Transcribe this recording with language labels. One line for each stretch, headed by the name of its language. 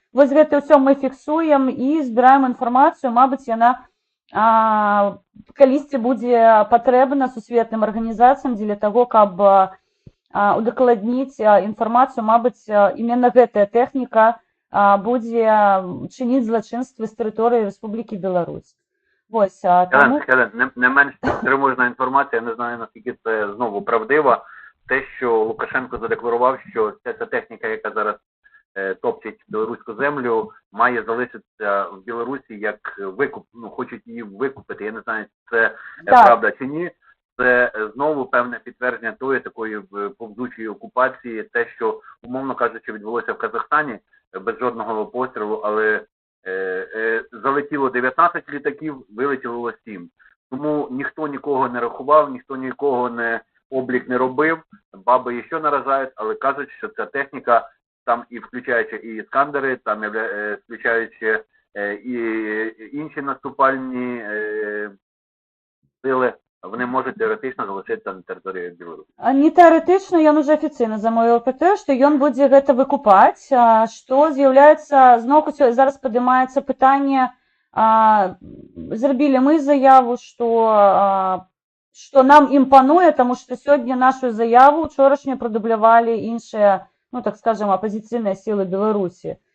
Belarusian: Вось гэта ўсё мы фіксуем і збіраем інфармацыю, мабыць, яна калісьці будзе патрэбна сусветным арганізацыям дзеля таго, каб удакладніць інфармацыю, мабыць, іменно гэтая тэхніка будзе чыніць злачынствы з тэрыторыі Рэспублікі Беларусь.
Ukrainian: Ось, тому... Не менш тривожна інформація, не знаю, наскільки це знову правдиво, те, що Лукашенко задекларував, що ця техніка, яка зараз топчить білоруську землю, має залишитися в Білорусі як викуп, ну, хочуть її викупити. Я не знаю, це правда чи ні. Це знову певне підтвердження тої такої повзучої окупації, те, що, умовно кажучи, відбулося в Казахстані без жодного пострілу, але залетіло 19 літаків, вилетіло 7. Тому ніхто нікого не рахував, ніхто нікого облік не робив, баби ще наражають, але кажуть, що ця техніка, там і включаючи і іскандери, там включаючи і інші наступальні сили, вони можуть теоретично залишитися на території Білорусі. Не теоретично,
Belarusian: ён уже афіцыйна замовіў ЛПТ, што ён будзе гэта выкупаць, што з'яўляецца, зноўку зараз падымаецца пытанне, зрабілі мы заяву, што нам імпануе, таму што сёння нашу заяву учорашнюю прадублявалі іншыя, ну так скажем, апазіцыйныя сілы Беларусі.